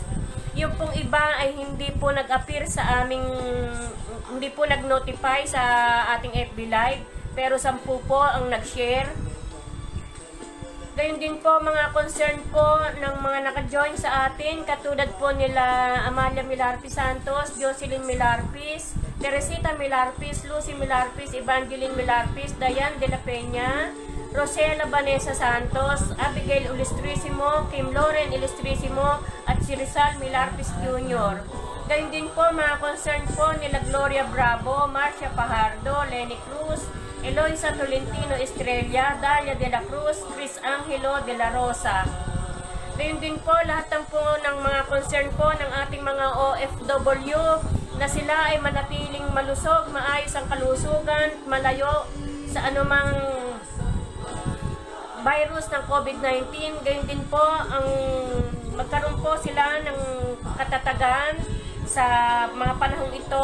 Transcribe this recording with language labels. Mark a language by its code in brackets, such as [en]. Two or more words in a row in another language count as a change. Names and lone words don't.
[tl] Yung pong iba ay hindi po nag-appear sa aming, hindi po nag-notify sa ating FB Live, pero 10 po ang nag-share. Gayun din po mga concern po ng mga naka-join sa atin, katulad po nila Amalia Milarpis Santos, Jocelyn Milarpis, Teresita Milarpis, Lucy Milarpis, Evangeline Milarpis, Dayan de la Peña, Rosela Vanessa Santos, Abigail Ilustrisimo, Kim Loren Ilustrisimo, at si Rizal Milarpis Jr. Gayun din po mga concern po nila Gloria Bravo, Marcia Pajardo, Lenny Cruz, Eloisa Tolentino Estrella, Dalia de la Cruz, Chris Angelo de la Rosa. Gayun din po lahat po ng mga concern po ng ating mga OFW na sila ay manatiling malusog, maayos ang kalusugan, malayo sa anumang virus ng COVID-19. Gayun din po ang magkaroon po sila ng katatagan sa mga panahong ito.